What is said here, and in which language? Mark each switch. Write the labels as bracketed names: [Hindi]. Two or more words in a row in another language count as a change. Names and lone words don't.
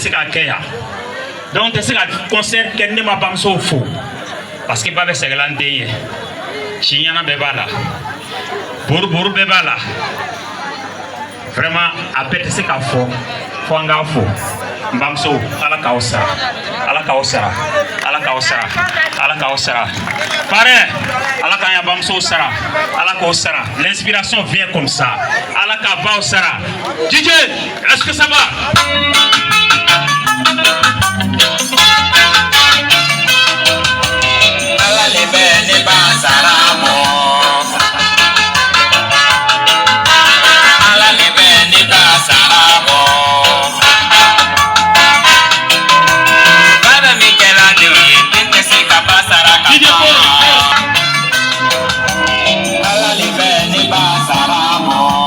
[Bambara] se ka kɛ yan donc n tɛ se ka concert kɛ ne ma bamusow fo [French] parce que [Bambara] ba bɛ sɛgɛla n den ye si ɲana bɛɛ b'a la boroboru bɛɛ b'a la vraiment a bɛɛ tɛ se ka fɔ fo an k'a fo n bamusow ala k'aw sara ala k'aw sara ala k'aw sara ala k'aw sara parrain ala k'an ya bamusow sara ala k'aw sara [French] l'inspiration vient comme ça [Bambara] ala k'a baw sara [French] DJ est-ce que ça va [Bambara] ala le bɛ ne ba sara mɔ ala le bɛ ne ba sara mɔ baba mi kɛra denw ye den tɛ se ka ba sara ka ban ala le bɛ ne ba sara mɔ